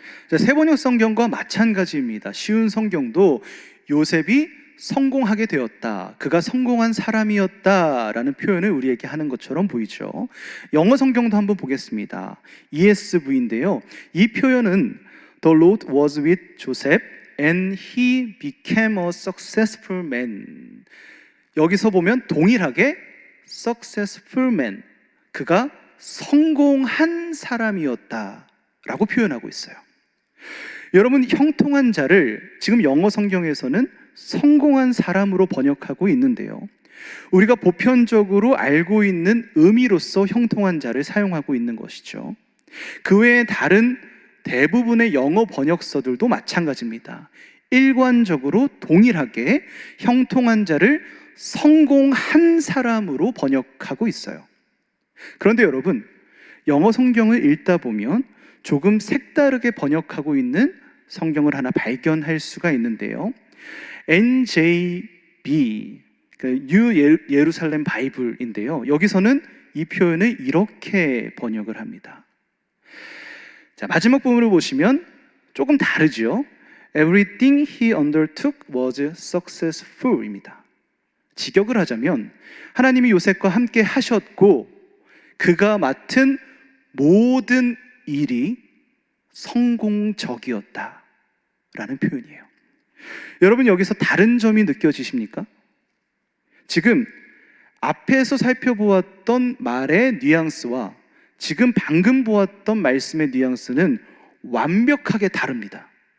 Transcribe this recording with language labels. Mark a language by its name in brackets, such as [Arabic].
[Korean] 자, 새번역 성경과 마찬가지입니다. 쉬운 성경도 요셉이 성공하게 되었다, 그가 성공한 사람이었다라는 표현을 우리에게 하는 것처럼 보이죠. 영어 성경도 한번 보겠습니다. ESV인데요. 이 표현은 [English] The Lord was with Joseph and he became a successful man. [Korean] 여기서 보면 동일하게 [English] successful man, [Korean] 그가 성공한 사람이었다라고 표현하고 있어요. 여러분, 형통한 자를 지금 영어 성경에서는 성공한 사람으로 번역하고 있는데요, 우리가 보편적으로 알고 있는 의미로서 형통한 자를 사용하고 있는 것이죠. 그 외에 다른 대부분의 영어 번역서들도 마찬가지입니다. 일관적으로 동일하게 형통한 자를 성공한 사람으로 번역하고 있어요. 그런데 여러분, 영어 성경을 읽다 보면 조금 색다르게 번역하고 있는 성경을 하나 발견할 수가 있는데요. NJB, 뉴 예루살렘 바이블인데요, 여기서는 이 표현을 이렇게 번역을 합니다. 자, 마지막 부분을 보시면 조금 다르죠. [English] Everything he undertook was successful입니다. [Korean] 직역을 하자면 하나님이 요셉과 함께 하셨고 그가 맡은 모든 일이 성공적이었다라는 표현이에요. 여러분, 여기서 다른 점이 느껴지십니까? 지금 앞에서 살펴보았던 말의 뉘앙스와 지금 방금 보았던 말씀의 뉘앙스는 완벽하게 다릅니다.